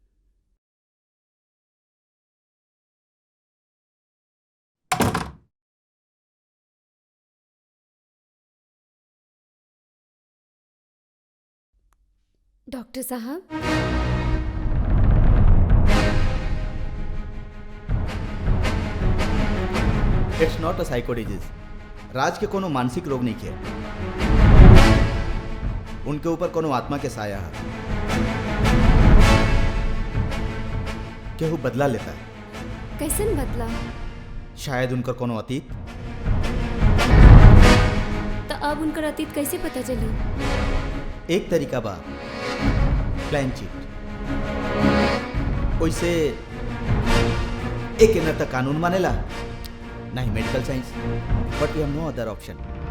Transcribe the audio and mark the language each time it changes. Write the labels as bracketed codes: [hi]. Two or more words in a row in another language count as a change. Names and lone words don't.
[bho] डॉक्टर साहब [en] it's not a psycho disease. [bho] राज के कोनो मानसिक रोग नहीं किया, उनके ऊपर कोनो आत्मा के साया है। केहू बदला लेता है। कैसन बदला? शायद उनका कोनो अतीत। तो अब उनका अतीत कैसे पता चली? एक तरीका बा प्लान चीट। वैसे एक न तो कानून मानेला नहीं [en] medical science, but we have no other option.